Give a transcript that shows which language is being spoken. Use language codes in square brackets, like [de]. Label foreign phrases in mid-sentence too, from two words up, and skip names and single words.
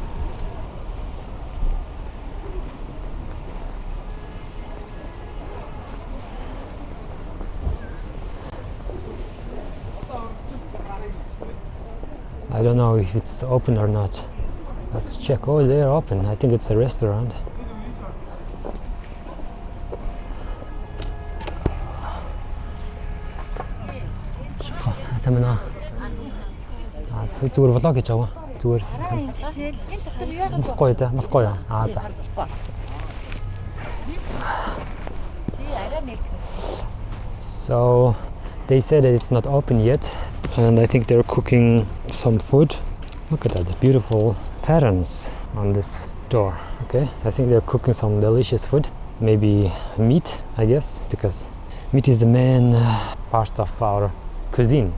[en] I don't know if it's open or not. Let's check. Oh, they're open. I think it's a restaurant. [mn] зүгээр влог хийж байгаа. Зүгээр. Мосгоё. За. [en] So they said that it's not open yet, and I think they're cooking some food. Look at that beautiful patterns on this door. Okay, I think they're cooking some delicious food, maybe meat, I guess, because meat is the main part of our cuisine.